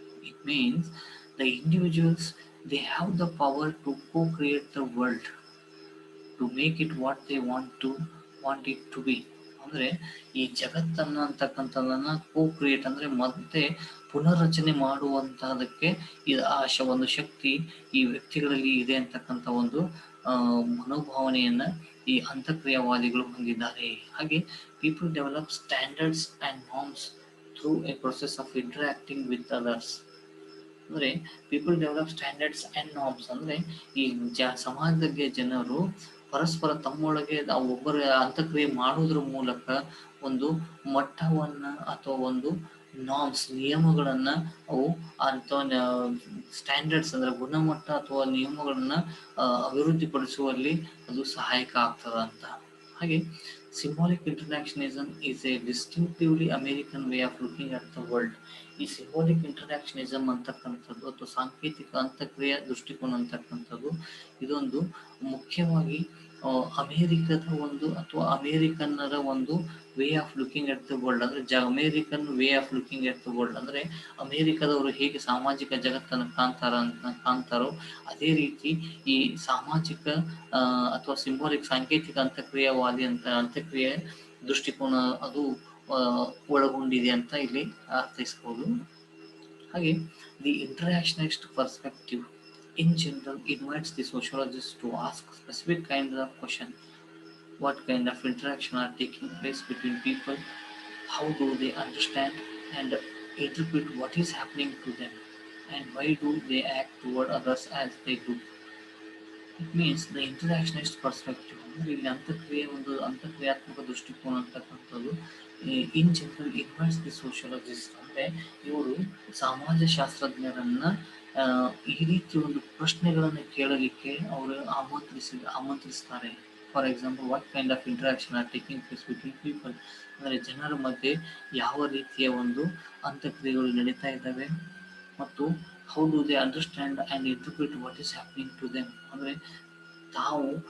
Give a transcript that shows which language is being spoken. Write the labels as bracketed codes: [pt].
[en] It means the individuals, they have the power to co-create the world, to make it what they want it to be. [kn] ಅಂದ್ರೆ ಈ ಜಗತ್ತನ್ನ ಅಂತಕ್ಕಂಥದನ್ನ co-create ಅಂದ್ರೆ ಮತ್ತೆ ಪುನರ್ರಚನೆ ಮಾಡುವಂತಹದಕ್ಕೆ ಒಂದು ಶಕ್ತಿ ಈ ವ್ಯಕ್ತಿಗಳಲ್ಲಿ ಇದೆ ಅಂತಕ್ಕಂಥ ಒಂದು ಮನೋಭಾವನೆಯನ್ನ ಈ ಅಂತಕ್ರಿಯಾವಾದಿಗಳು ಹೊಂದಿದ್ದಾರೆ. [en] ಹಾಗೆ people develop standards and norms through a process of interacting with others. [kn] ಅಂದ್ರೆ [en] people develop standards and norms [kn] ಅಂದ್ರೆ ಈ ಸಮಾಜದಲ್ಲಿ ಜನರು ಪರಸ್ಪರ ತಮ್ಮೊಳಗೆ ಒಬ್ಬರ ಅಂತಕ್ರಿಯೆ ಮಾಡುವುದರ ಮೂಲಕ ಒಂದು ಮಟ್ಟವನ್ನ ಅಥವಾ ಒಂದು ನಾರ್ಮ್ಸ್ ನಿಯಮಗಳನ್ನ ಅವು ಅಥವಾ ಸ್ಟ್ಯಾಂಡರ್ಡ್ಸ್ ಅಂದ್ರೆ ಗುಣಮಟ್ಟ ಅಥವಾ ನಿಯಮಗಳನ್ನ ಅಭಿವೃದ್ಧಿಪಡಿಸುವಲ್ಲಿ ಅದು ಸಹಾಯಕ ಆಗ್ತದ ಅಂತ. [en] ಹಾಗೆ symbolic interactionism is a distinctively American way of looking at the world. [kn] ಈ symbolic interactionism ಅಂತಕ್ಕಂಥದ್ದು ಅಥವಾ ಸಾಂಕೇತಿಕ ಅಂತಕ್ರಿಯೆ ದೃಷ್ಟಿಕೋನ ಅಂತಕ್ಕಂಥದ್ದು ಇದೊಂದು ಮುಖ್ಯವಾಗಿ ಅಮೇರಿಕದ ಒಂದು ಅಥವಾ ಅಮೇರಿಕನ್ನರ ಒಂದು [en] way of looking at the world [kn] ಅಂದ್ರೆ [en] American way of looking at the world [kn] ಅಂದ್ರೆ ಅಮೇರಿಕದವರು ಹೇಗೆ ಸಾಮಾಜಿಕ ಜಗತ್ತನ್ನು ಕಾಣ್ತಾರೋ ಅದೇ ರೀತಿ ಈ ಸಾಮಾಜಿಕ ಅಥವಾ ಸಿಂಬಾಲಿಕ್ ಸಾಂಕೇತಿಕ ಅಂತಕ್ರಿಯವಾದಿ ಅಂತ್ಯಕ್ರಿಯೆ ದೃಷ್ಟಿಕೋನ ಅದು ಒಳಗೊಂಡಿದೆ ಅಂತ ಇಲ್ಲಿ ಅರ್ಥೈಸಬಹುದು. [en] ಹಾಗೆ the interactionist perspective in general invites the sociologist to ask specific kinds of questions. What kind of interaction are taking place between people? How do they understand and interpret what is happening to them? And why do they act toward others as they do? It means the interactionist perspective. [kn] ಅಂದ್ರೆ ಇಲ್ಲಿ ಅಂತಕ್ರಿಯಾತ್ಮಕ ದೃಷ್ಟಿಕೋನ ಅಂತಕ್ಕಂಥದ್ದು [en] in general invites the sociologist [kn] ಅಂದ್ರೆ ಇವರು ಸಮಾಜಶಾಸ್ತ್ರಜ್ಞರನ್ನ ಈ ರೀತಿ ಒಂದು ಪ್ರಶ್ನೆಗಳನ್ನು ಕೇಳಲಿಕ್ಕೆ ಅವರು ಆಮಂತ್ರಿಸ್ತಾರೆ. [en] for example, what kind of interaction are taking place between people [kn] ಅಂದರೆ ಜನರ ಮಧ್ಯೆ ಯಾವ ರೀತಿಯ ಒಂದು ಅಂತಕ್ರಿಯೆಗಳು ನಡೀತಾ ಇದ್ದಾವೆ ಮತ್ತು [en] how do they understand and interpret what is happening to them [kn] ಅಂದರೆ ತಾವು